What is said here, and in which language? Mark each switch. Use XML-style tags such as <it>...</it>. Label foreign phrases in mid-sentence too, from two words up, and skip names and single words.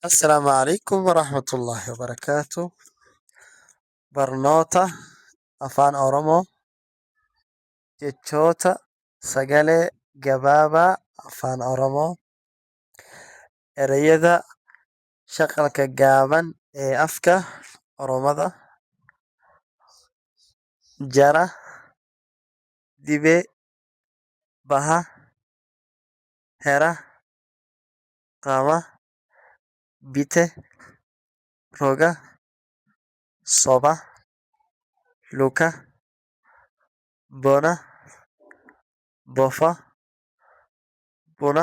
<ar>السلام عليكم ورحمة الله وبركاته.</ar> <om>Barnoota afaan Oromoo jechoota sagalee gabaabaa afaan Oromoo</om> <so>ereyada shaqalka gaaban ee afka Oromada</so> <om>jara, dibee, baha, hera, qama, bite, roga, soba, luka, bona, bofa, buna,</om>